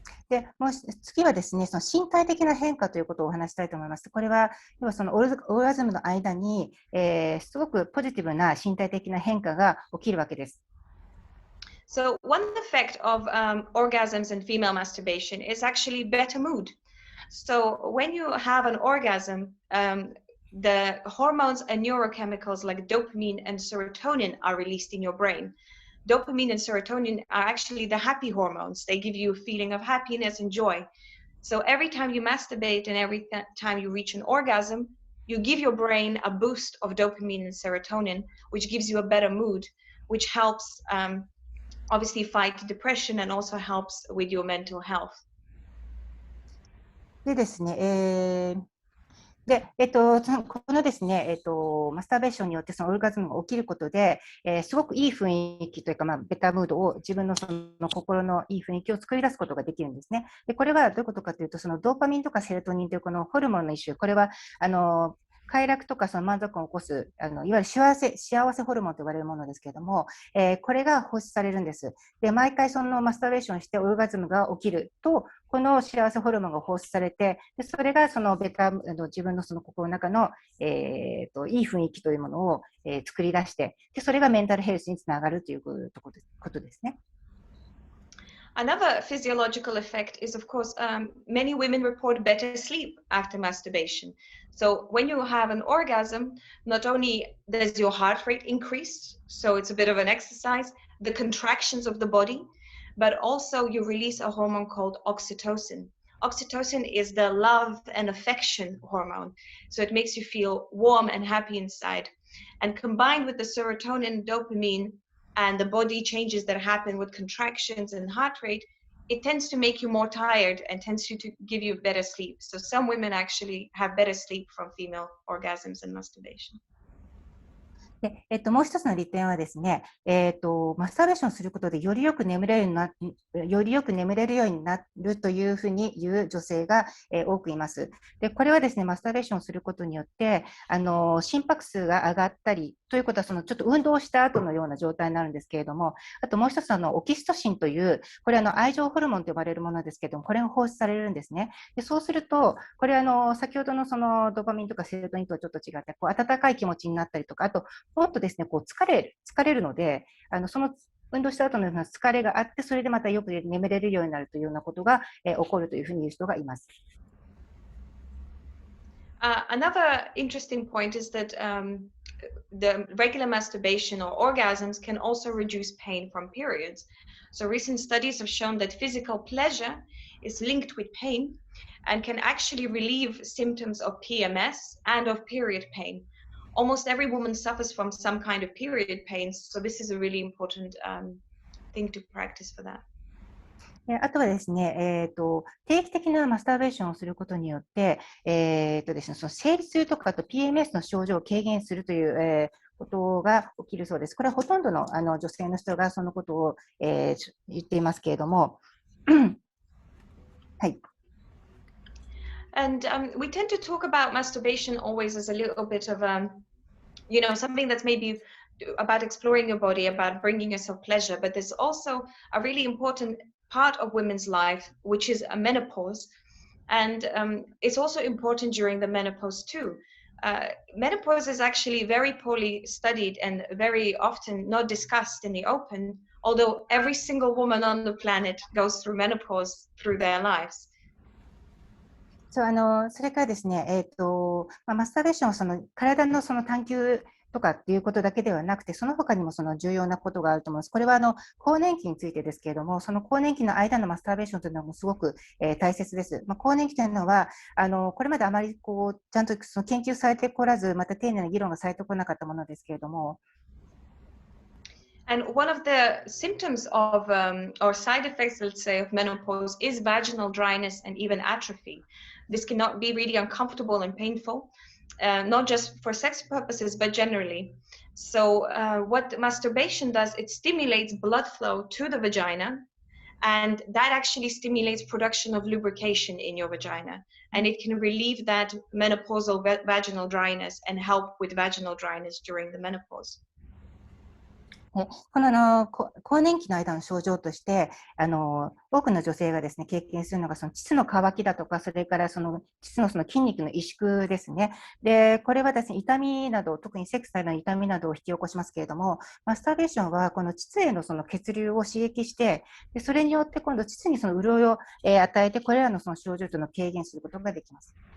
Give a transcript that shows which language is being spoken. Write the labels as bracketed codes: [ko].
[ja] で、もう次はですね、その身体的な変化ということをお話したいと思います。これは、要はそのオーガズムの間に、すごくポジティブな身体的な変化が起きるわけです。 [en] So one effect of orgasms and female masturbation is actually better mood. So when you have an orgasm, the hormones and neurochemicals like dopamine and serotonin are released in your brain. Dopamine and serotonin are actually the happy hormones. They give you a feeling of happiness and joy. So every time you masturbate and every time you reach an orgasm, you give your brain a boost of dopamine and serotonin, which gives you a better mood, which helps obviously fight depression and also helps with your mental health. [ja] でですね、で、このですね、マスターベーションによってそのオルガズムが起きることで、すごくいい雰囲気というか、ベタームードを自分のその心のいい雰囲気を作り出すことができるんですね。で、これはどういうことかというと、そのドーパミンとかセロトニンというこのホルモンの一種、これは快楽とかその満足感を起こす、いわゆる幸せホルモンと呼ばれるものですけれども、これが放出されるんです。で、毎回そのマスターベーションしてオルガズムが起きると、この幸せホルモンが放出されて、でそれがその自分のその心の中の、いい雰囲気というものを、作り出して、で、それがメンタルヘルスにつながるということですね。 [en] Another physiological effect is, of course, many women report better sleep after masturbation. So when you have an orgasm, not only does your heart rate increase, so it's a bit of an exercise, the contractions of the body, but also you release a hormone called oxytocin. Oxytocin is the love and affection hormone. So it makes you feel warm and happy inside. And combined with the serotonin and dopamine, and the body changes that happen with contractions and heart rate, it tends to make you more tired and tends to give you better sleep. So some women actually have better sleep from female orgasms and masturbation. [ja] でもう一つの利点はですね、マスターベーションすることでよりよく眠れるようになるというふうに言う女性が、多くいます。で、これはですね、マスターベーションすることによって、心拍数が上がったり、ということは、ちょっと運動した後のような状態になるんですけれども、あともう一つ、オキシトシンという、これ愛情ホルモンと呼ばれるものですけれども、これが放出されるんですね。で、そうすると、これ先ほどのそのドーパミンとかセロトニンとはちょっと違って、温かい気持ちになったりとか、あと、もっとですね、疲れるので、その運動した後のような疲れがあって、それでまたよく眠れるようになるというようなことが、起こるというふうに言う人がいます。 [en] Another interesting point is that the regular masturbation or orgasms can also reduce pain from periods. So recent studies have shown that physical pleasure is linked with pain and can actually relieve symptoms of PMS and of period pain. Almost every woman suffers from some kind of period pain, so this is a really important thing to practice for that. [ja] あとはですね、定期的なマスターベーションをすることによって、ですね、その生理痛とかあと PMS の症状を軽減するという、ことが起きるそうです。これはほとんどの、女性の人がそのことを、言っていますけれども、はい。 [en] And we tend to talk about masturbation always as a little bit of something that's maybe about exploring your body, about bringing yourself pleasure, but there's also a really important part of women's life, which is a menopause. And it's also important during the menopause too. Menopause is actually very poorly studied and very often not discussed in the open, although every single woman on the planet goes through menopause through their lives. [ja] それからですね、マスターベーションはその体のその探求とかっていうことだけではなくて、その他にもその重要なことがあると思います。これは更年期についてですけれども、その更年期の間のマスターベーションというのはもうすごく、大切です。更年期というのはこれまであまりこうちゃんとその研究されてこらず、また丁寧な議論がされてこなかったものですけれども。 [en] And one of the symptoms of or side effects, let's say, of menopause is vaginal dryness and even atrophy. This cannot be really uncomfortable and painful, not just for sex purposes, but generally. So what masturbation does, it stimulates blood flow to the vagina, and that actually stimulates production of lubrication in your vagina. And it can relieve that menopausal vaginal dryness and help with vaginal dryness during the menopause. [ja] この更年期の間の症状として多くの女性がですね経験するのがその膣の渇きだとか、それからその膣のその筋肉の萎縮ですね。でこれはですね痛みなど、特にセックスの痛みなどを引き起こしますけれども、マスターベーションはこの膣へのその血流を刺激して、でそれによって今度膣にその潤いを与えて、これらのその症状というのを軽減することができます。